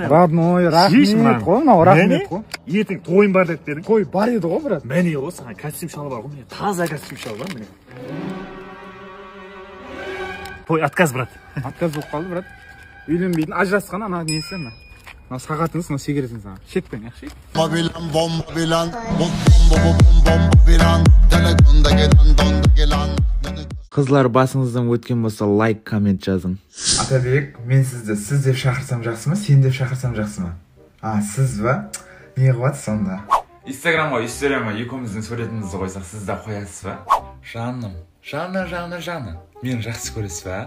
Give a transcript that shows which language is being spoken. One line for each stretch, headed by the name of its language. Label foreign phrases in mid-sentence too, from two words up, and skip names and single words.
Kazakh: Родной, рахмет қой, мынау рахмет қой. Ертең тойым бар деп бердің. Той бар еді ғой, брат. Міне ғой, саған костюм шалы бар ғой, міне таза костюм шалы бар, міне. Той
Russian: отказ, брат.
Kazakh: Отказ болып қалды, брат. Үйленбейтін, ажырасқан ана несі ма? Мына сағатыңыз, мына сигаретің саған. Шекпен, яқшы? Babilan, bomba bilan, bom bilan, telefonda gelen, donda gelen. Қызлар, басыңыздан өткен болса лайк, коммент жазың. Атабек, мен сізді сіз деп шақырсам жақсы ма, сен деп шақырсам жақсы ма? Сіз ба? Не қылады сонда? Инстаграмға, екеуміздің суретімізді қойсақ, сіз де қоясыз ба? Жаным, жаны. Мен жақсы көресіз ба?